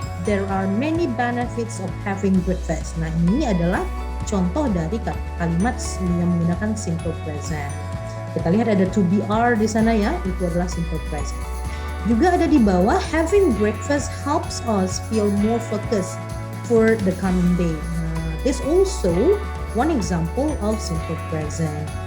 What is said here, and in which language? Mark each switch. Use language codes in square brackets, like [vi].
[en] There are many benefits of having breakfast. [id] Nah, ini adalah contoh dari kalimat yang menggunakan simple present. Kita lihat ada to be are di sana ya, itu adalah simple present. Juga ada di bawah, [en] having breakfast helps us feel more focused for the coming day. Nah, this also one example of simple present.